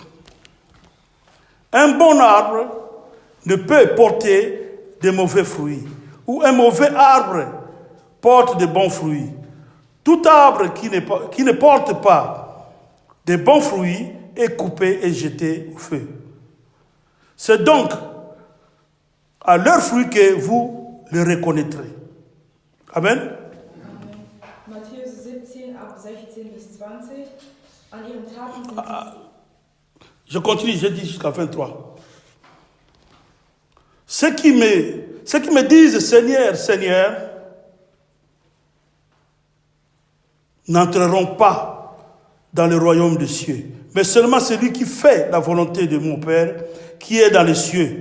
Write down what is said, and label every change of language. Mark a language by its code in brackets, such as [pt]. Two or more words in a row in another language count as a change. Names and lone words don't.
[fr] Un bon arbre ne peut porter de mauvais fruits, ou un mauvais arbre porte de bons fruits. Tout arbre qui ne porte pas de bons fruits est coupé et jeté au feu. C'est donc à leurs fruits que vous les reconnaîtrez. Amen. [de] Matthäus 17 ab 16 bis 20. An ihren Taten sind [fr] Je continue, je dis jusqu'à 23. Ceux qui me disent Seigneur, Seigneur, n'entreront pas dans le royaume des cieux, mais seulement celui qui fait la volonté de mon Père qui est dans les cieux.